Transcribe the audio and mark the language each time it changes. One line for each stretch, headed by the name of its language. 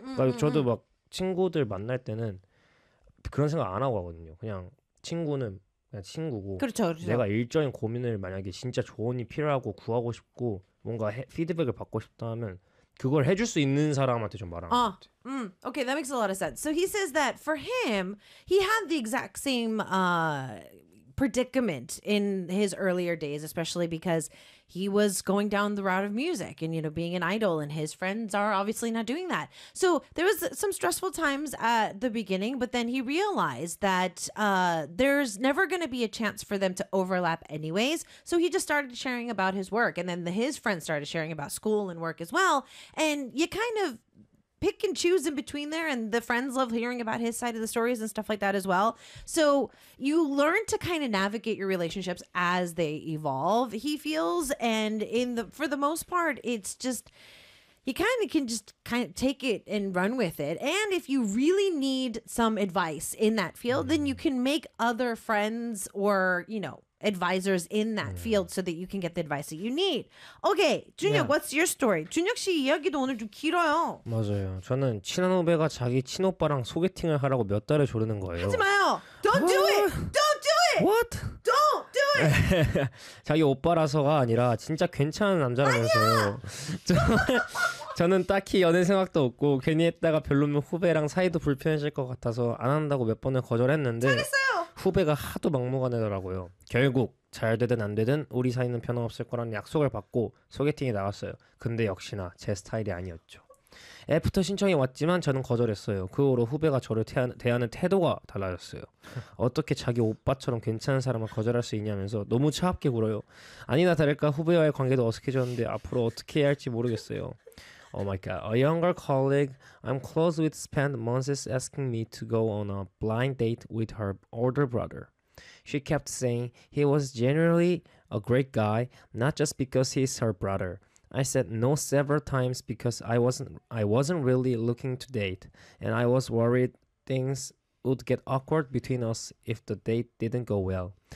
Korean: 그러니까 저도 막 친구들 만날 때는 그런 생각 안 하고 하거든요. 그냥 친구는 그냥 친구고 그렇죠, 그렇죠. 내가 일적인 고민을 만약에 진짜 조언이 필요하고 구하고 싶고 뭔가 피드백을 받고 싶다 하면 그걸 해줄 수 있는 사람한테 좀 말하는 것 같아요.
English: Okay, that makes a lot of sense. So he says that for him, he had the exact same predicament in his earlier days, especially because he was going down the route of music and, you know, being an idol, and his friends are obviously not doing that. So there was some stressful times at the beginning, but then he realized that there's never going to be a chance for them to overlap anyways. So he just started sharing about his work, and then his friends started sharing about school and work as well. And you kind of pick and choose in between there, and the friends love hearing about his side of the stories and stuff like that as well. So you learn to kind of navigate your relationships as they evolve, he feels, and for the most part it's just you kind of can just kind of take it and run with it. And if you really need some advice in that field, then you can make other friends or, you know, advisors in that field so that you can get the advice that you need. Okay, Junhyuk, what's your story? Junhyuk
Korean: 씨 이야기도 오늘 좀 길어요. 맞아요. 저는 친한 후배가 자기 친오빠랑 소개팅을 하라고 몇 달을 조르는 거예요. 하지 마요.
English: Don't do it. Don't do it. What? Don't do it.
Korean: 자기 오빠라서가 아니라 진짜 괜찮은 남자라면서. 아니야. 저는 딱히 연애 생각도 없고 괜히 했다가 별로면 후배랑 사이도 불편해질 것 같아서 안 한다고 몇 번을 거절했는데. 잘했어요. 후배가 하도 막무가내더라고요. 결국 잘 되든 안 되든 우리 사이는 변함없을 거라는 약속을 받고 소개팅이 나갔어요. 근데 역시나 제 스타일이 아니었죠. 애프터 신청이 왔지만 저는 거절했어요. 그 후로 후배가 저를 대하는 태도가 달라졌어요. 어떻게 자기 오빠처럼 괜찮은 사람을 거절할 수 있냐면서 너무 차갑게 굴어요. 아니나 다를까 후배와의 관계도 어색해졌는데 앞으로 어떻게 해야 할지 모르겠어요.
English: Oh my god. A younger colleague I'm close with spent months asking me to go on a blind date with her older brother. She kept saying he was generally a great guy, not just because he's her brother. I said no several times because I wasn't really looking to date, and I was worried things would get awkward between us if the date didn't go well.